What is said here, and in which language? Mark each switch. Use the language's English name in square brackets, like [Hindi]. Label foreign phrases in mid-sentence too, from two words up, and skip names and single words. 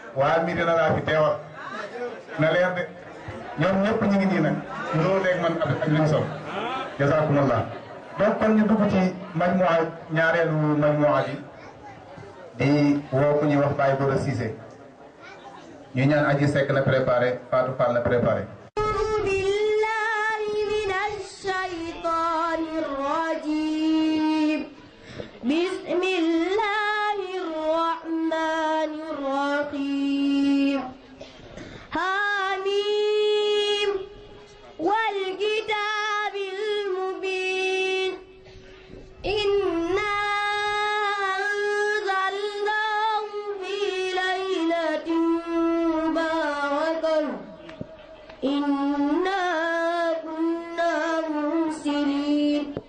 [Wolof] waa Médina laa fi teewal na leer de ñoom ñëpp ñu ngi nii nag ñoo leeg man ak li ñu sol jazakumullah donc kon ñu dugg ci majmuwa ñaareelu majmuwa bi di woo ku ñuy wax Baye Gora Cissé ñu ñaan Aji Seck na préparé Fatou Fall na préparé [Arabic] بسم الله الرحمن الرحيم حميم والكتاب المبين إنا أنزلناه في ليلة مباركة إنا كنا مرسلين